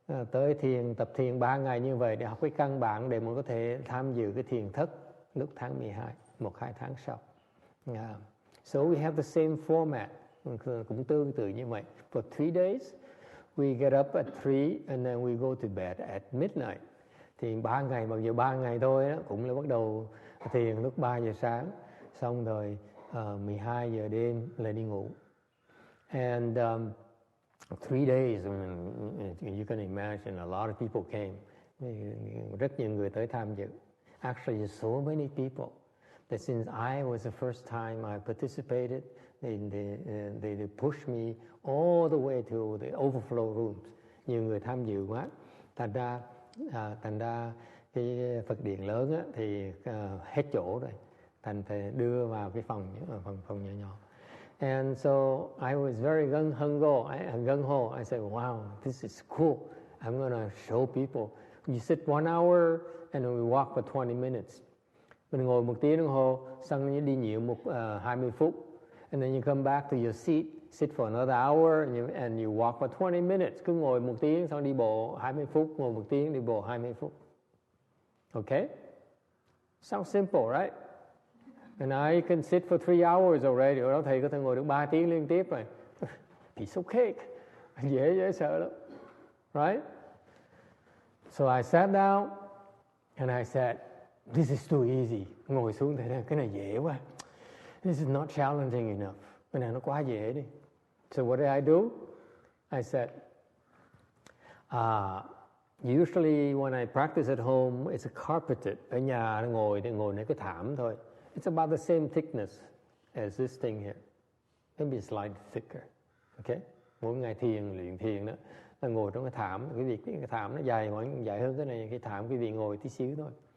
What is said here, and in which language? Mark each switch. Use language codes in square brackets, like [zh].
[vi] tới thiền, tập thiền 3 ngày như vậy để học cái căn bản để mà có thể tham dự cái thiền thất lúc tháng 12, 1-2 tháng sau. [en] So we have the same format, [vi] cũng tương tự như vậy. [en] For 3 days, we get up at 3 and then we go to bed at midnight. [vi] Thì 3 ngày, mặc dù 3 ngày thôi đó, cũng là bắt đầu thiền lúc 3 giờ sáng, xong rồi 12 giờ đêm là đi ngủ. [en] And 3 days, you can imagine a lot of people came. [vi] Rất nhiều người tới tham dự. [en] Actually, so many people that since I was the first time I participated, they pushed me all the way to the overflow rooms. [vi] Nhiều người tham dự quá, thành ra cái Phật điện lớn á, thì hết chỗ rồi, thành phải đưa vào cái phòng nhỏ nhỏ. [en] And so I was very gung ho. I said, wow, this is cool. I'm gonna show people. You sit 1 hour and we walk for 20 minutes. [vi] Mình ngồi 1 tiếng đồng hồ, xong đi nhiễu 20 phút. [en] And then you come back to your seat, sit for another hour, and you walk for 20 minutes. [vi] Cứ ngồi 1 tiếng, xong đi bộ 20 phút, ngồi 1 tiếng, đi bộ 20 phút. [en] Okay? Sounds simple, right? And I can sit for 3 hours already. [vi] Ở đó thầy có thể ngồi được 3 tiếng liên tiếp rồi. [en] Piece of cake. [vi] Dễ sợ lắm. [en] Right? So I sat down and I said, this is too easy. [vi] Ngồi xuống thầy, cái này dễ quá. [en] This is not challenging enough. [vi] Cái này nó quá dễ đi. [en] So what did I do? I said, usually when I practice at home, it's carpeted. [vi] Ở nhà ngồi nơi cái thảm thôi. [en] It's about the same thickness as this thing here. Maybe slightly thicker. Okay? [vi] Mỗi ngày luyện thiền đó, là ngồi trong cái thảm. Cái thảm nó dài hơn cái này, cái thảm quý vị ngồi tí xíu thôi.